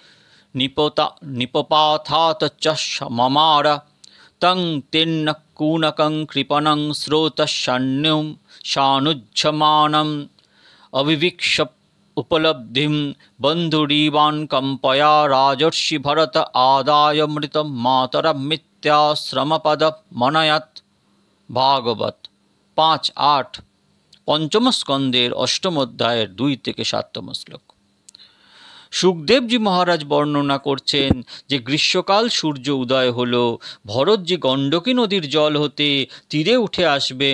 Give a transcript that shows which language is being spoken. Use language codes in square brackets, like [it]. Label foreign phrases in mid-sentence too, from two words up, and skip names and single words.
[sa] নিপপাথাত চ মমার তং তিন্ন কুনকং কৃপণং স্রোতস্যান্যুম সানুজ্যমানম অবিভিক্ষ উপলব্ধিম বন্ধুরিবান কম্পয়া রাজর্ষি ভরত আদায়মৃতম মাতরমিত্যাশ্রমপদ মনয়ত। [bn] ভাগবত 5:8 পঞ্চম স্কন্দের অষ্টম অধ্যায়ের 2 থেকে 7তম শ্লোক। সুখদেবজি মহারাজ বর্ণনা করছেন যে গ্রীষ্মকাল সূর্য উদয় হল, ভরতজি গণ্ডকী নদীর জল হতে তীরে উঠে আসবেন।